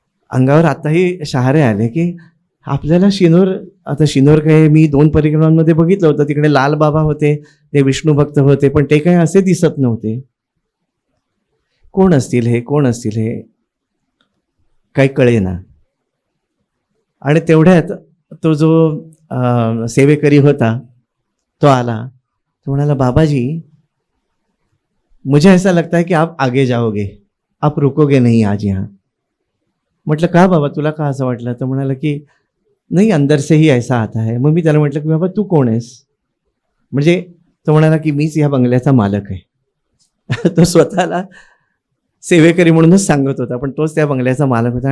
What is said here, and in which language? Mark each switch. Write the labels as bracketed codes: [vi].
[mr] अंगावर आताही शहारे आले की आपल्याला शिनोर, आता शिनोर काय मी 2 परिक्रमांमध्ये बघितलं होतं, तिकडे लाल बाबा होते, ते विष्णू भक्त होते, पण ते काही असे दिसत नव्हते. कोण असतील हे, कोण असतील हे, काही कळेना. आणि तेवढ्यात तो जो सेवेकरी होता तो आला. तो म्हणाला [hi] बाबाजी मुझे ऐसा लगता है कि आप आगे जाओगे, आप रुकोगे नहीं आज यहाँ. [mr] म्हटलं का बाबा, तुला का असं वाटलं? तर म्हणाला की नाही, [hi] अंदर से ही ऐसा आता है. [mr] मग मी त्याला म्हटलं की बाबा तू कोण आहेस? म्हणजे तो म्हणाला की मीच या बंगल्याचा मालक आहे. तो स्वतःला सेवेकरी म्हणूनच सांगत होता, पण तोच त्या बंगल्याचा मालक होता.